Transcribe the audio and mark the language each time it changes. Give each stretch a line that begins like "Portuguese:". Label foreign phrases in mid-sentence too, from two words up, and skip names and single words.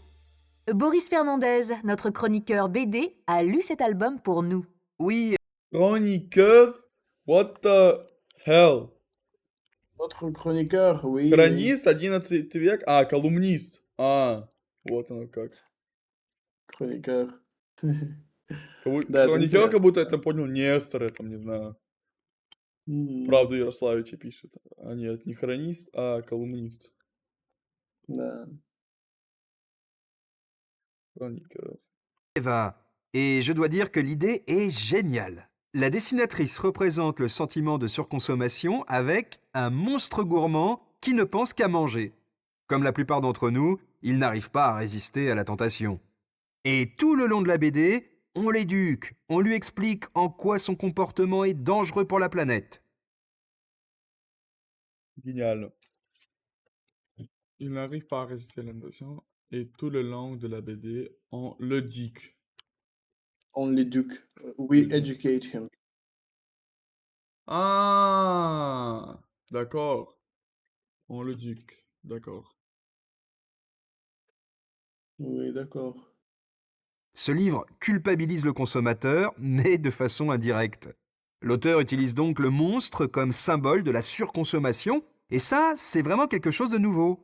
French: Boris Fernandez, notre chroniqueur BD, a lu cet album pour nous. Oui, Chroniqueur?
English: What the hell?
French: Notre chroniqueur, oui.
Russian: Хронист 11 век? А, колумнист. Вот оно как. Chroniqueur. Хроникер, Да, это интересно. как будто это понял Нестор, я там не знаю. Мгм. Правду Ярославича пишет. А нет, не хронист, а колумнист. Да.
French: Chroniqueur. Eva. Et je dois dire que l'idée est géniale. La dessinatrice représente le sentiment de surconsommation avec un monstre gourmand qui ne pense qu'à manger. Comme la plupart d'entre nous, il n'arrive pas à résister à la tentation. Et tout le long de la BD, on l'éduque, on lui explique en quoi son comportement est dangereux pour la planète. Génial. Il n'arrive pas à résister à la tentation et tout le long de la BD, on le dit. On l'éduque. We L'éduque.
English: educate him.
French: Ah, d'accord. On le dit. D'accord. Oui, d'accord. Ce livre culpabilise le consommateur, mais de façon indirecte. L'auteur utilise donc le monstre comme symbole de la surconsommation, et ça, c'est vraiment quelque chose de nouveau.